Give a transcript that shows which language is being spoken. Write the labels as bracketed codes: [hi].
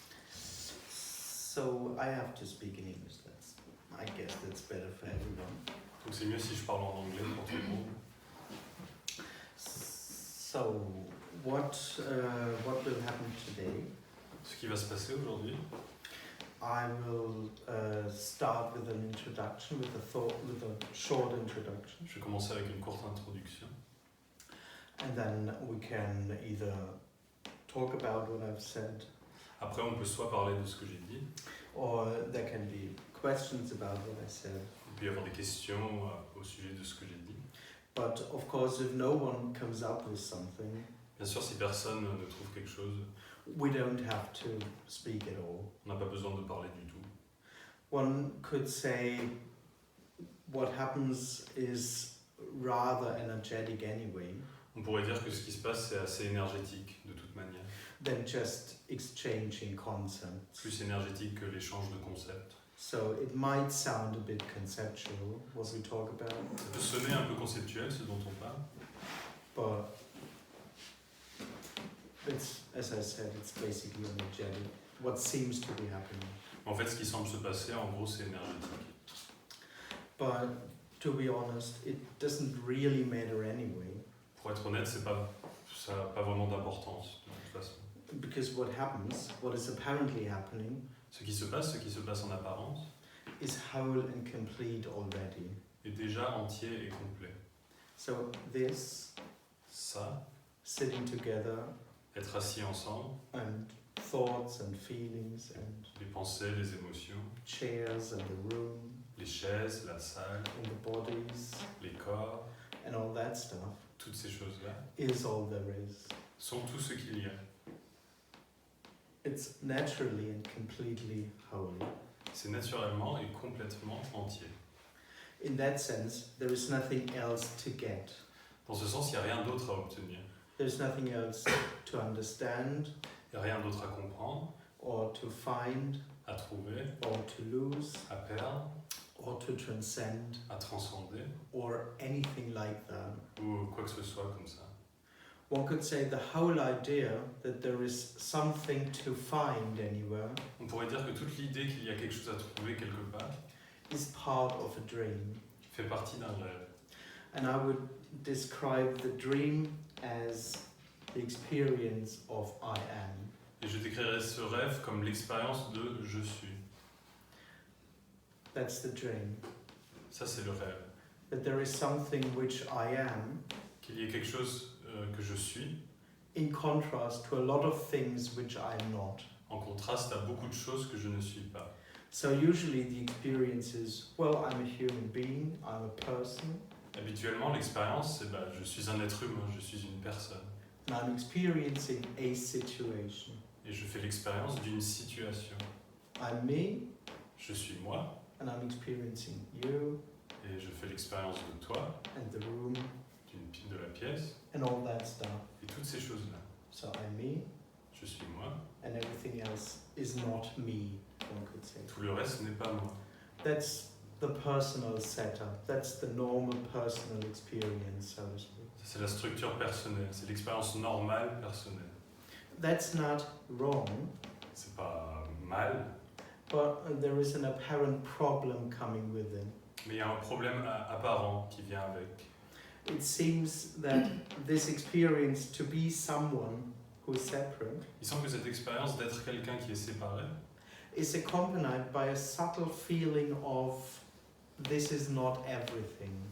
[en] So I have to speak in English. I guess that's better for everyone. [fr] Donc c'est mieux si je parle en anglais pour tout le monde. [en] So what will happen today? [fr] Ce qui va se passer aujourd'hui, [en] I will start with an introduction, with a short introduction, [fr] je vais commencer avec une courte introduction. [en] and then we can either talk about what I've said, [fr] Après, on peut soit parler de ce que j'ai dit, [en] or there can be questions about what I said. [fr] il peut y avoir des questions au sujet de ce que j'ai dit. [en] But of course, if no one comes up with something, [fr] Bien sûr, si personne ne trouve quelque chose, [en] we don't have to speak at all. [fr] on n'a pas besoin de parler du tout. [en] One could say what happens is rather energetic anyway [fr] On pourrait dire que ce qui se passe, c'est assez énergétique de toute manière. [en] than just exchanging concepts. [fr] Plus énergétique que l'échange de concepts. [en] So it might sound a bit conceptual what we talk about, [fr] Ça peut sonner un peu conceptuel, ce dont on parle, [en] but it's, as I said, it's basically energetic. What seems to be happening. [fr] en fait, ce qui semble se passer, en gros, c'est énergétique. [en] But to be honest, it doesn't really matter anyway, [fr] Pour être honnête, ça n'a pas vraiment d'importance, de toute façon. [en] because what happens, what is apparently happening, [fr] Ce qui se passe en apparence, [en] is whole and complete already. [fr] est déjà entier et complet. [en] So this, [fr] Ça, [en] sitting together, [fr] être assis ensemble, [en] and thoughts and feelings and [fr] les pensées, les émotions, [en] chairs and the room [fr] les chaises, la salle, [en] and the bodies [fr] les corps, [en] and all that stuff [fr] toutes ces choses-là, [en] is all there is. [fr] sont tout ce qu'il y a. [en] It's naturally and completely whole. [fr] C'est naturellement et complètement entier. [en] In that sense, there is nothing else to get. [fr] Dans ce sens, il n'y a rien d'autre à obtenir. [en] There's nothing else to understand [fr] Il n'y a rien d'autre à comprendre, [en] or to find [fr] à trouver, [en] or to lose [fr] à perdre, [en] or to transcend [fr] à transcender, [en] or anything like that. [fr] ou quoi que ce soit comme ça. [en] One could say the whole idea that there is something to find anywhere [fr] On pourrait dire que toute l'idée qu'il y a quelque chose à trouver quelque part [en] is part of a dream. [fr] fait partie d'un rêve. [en] And I would describe the dream as the experience of I am. [fr] Et je décrirais ce rêve comme l'expérience de « je suis [en] That's the dream. ». [fr] Ça, c'est le rêve. [en] That there is something which I am, [fr] Qu'il y ait quelque chose que je suis, [en] in contrast to a lot of things which I am not. [fr] en contraste à beaucoup de choses que je ne suis pas. [en] So usually the experience is, well, I'm a human being, I'm a person, [fr] Habituellement, l'expérience, c'est je suis un être humain, je suis une personne. [en] and I'm experiencing a situation. [fr] Et je fais l'expérience d'une situation. [en] I'm me, [fr] Je suis moi, [en] and I'm experiencing you, [fr] et je fais l'expérience de toi, [en] and the room, [fr] de la pièce, [en] and all that stuff. [fr] et toutes ces choses-là. [en] So I'm me, [fr] Je suis moi, [en] and everything else is not me, one could say. [fr] tout le reste n'est pas moi. [en] That's the personal setup. That's the normal personal experience, so to speak. [fr] Ça, c'est la structure personnelle, c'est l'expérience normale personnelle. [en] That's not wrong, [fr] C'est pas mal, [en] but there is an apparent problem coming with it. [fr] mais il y a un problème apparent qui vient avec. [en] It seems that this experience to be someone who is separate [fr] Il semble que cette expérience d'être quelqu'un qui est séparé [en] is accompanied by a subtle feeling of this is not everything.